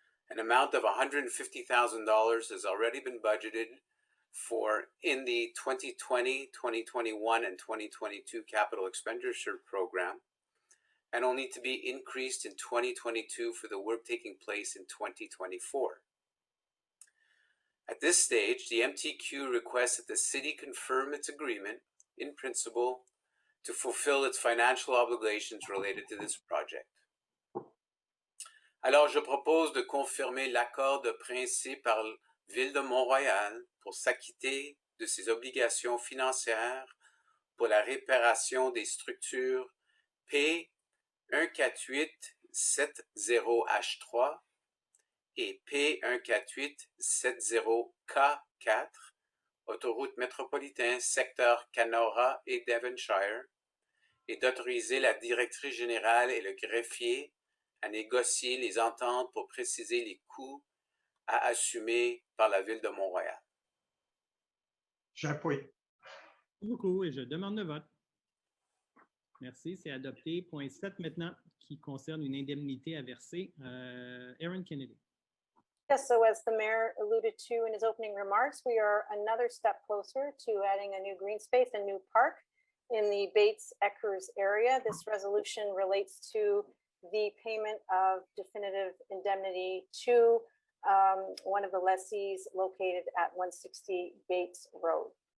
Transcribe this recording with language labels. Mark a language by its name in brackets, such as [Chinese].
[English] An amount of $150,000 has already been budgeted for in the 2020, 2021, and 2022 capital expenditure program, and only to be increased in 2022 for the work taking place in 2024. At this stage, the MTQ requests that the city confirm its agreement in principle to fulfill its financial obligations related to this project. [French] Alors, je propose de confirmer l'accord de principe par la Ville de Mont-Royal pour s'acquitter de ses obligations financières pour la réparation des structures P14870H3 et P14870K4, autoroute métropolitaine secteur Canora et Devonshire, et d'autoriser la directrice générale et le greffier à négocier les ententes pour préciser les coûts à assumer par la Ville de Mont-Royal. J'appuie. Merci beaucoup et je demande le vote. Merci, c'est adopté. Point 7 maintenant, qui concerne une indemnité à verser. Aaron Kennedy. [English] Yes, so as the mayor alluded to in his opening remarks, we are another step closer to adding a new green space and new park in the Bates-Eckers area. This resolution relates to the payment of definitive indemnity to one of the lessees located at 160 Bates Road.